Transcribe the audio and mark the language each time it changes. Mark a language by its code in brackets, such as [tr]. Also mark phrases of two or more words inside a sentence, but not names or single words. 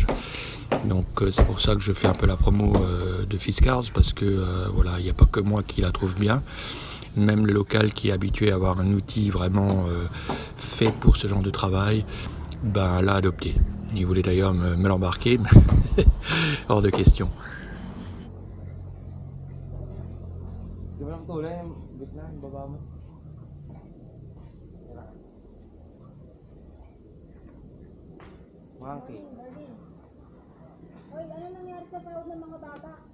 [fr] Donc c'est pour ça que je fais un peu la promo de Fiskars parce que voilà, il n'y a pas que moi qui la trouve bien. Même le local qui est habitué à avoir un outil vraiment fait pour ce genre de travail, l'a adopté. Il voulait d'ailleurs me l'embarquer, mais hors de question. [tl] Hoy, ano nangyari sa sahod ng mga bata?